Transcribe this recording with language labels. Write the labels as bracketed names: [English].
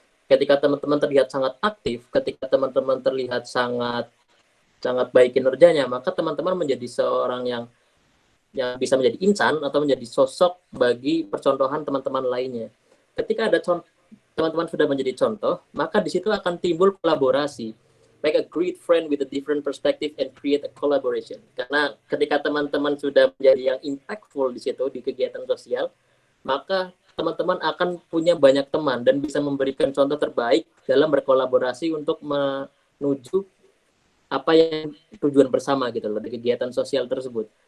[Indonesian] Ketika teman-teman terlihat sangat aktif, ketika teman-teman terlihat sangat baik kinerjanya, maka teman-teman menjadi seorang yang bisa menjadi insan atau menjadi sosok bagi percontohan teman-teman lainnya. Ketika ada teman-teman sudah menjadi contoh, maka di situ akan timbul kolaborasi. [English] Make a great friend with a different perspective and create a collaboration. [Indonesian] Karena ketika teman-teman sudah menjadi yang impactful di situ, di kegiatan sosial, maka teman-teman akan punya banyak teman dan bisa memberikan contoh terbaik dalam berkolaborasi untuk menuju apa yang tujuan bersama gitu loh di kegiatan sosial tersebut.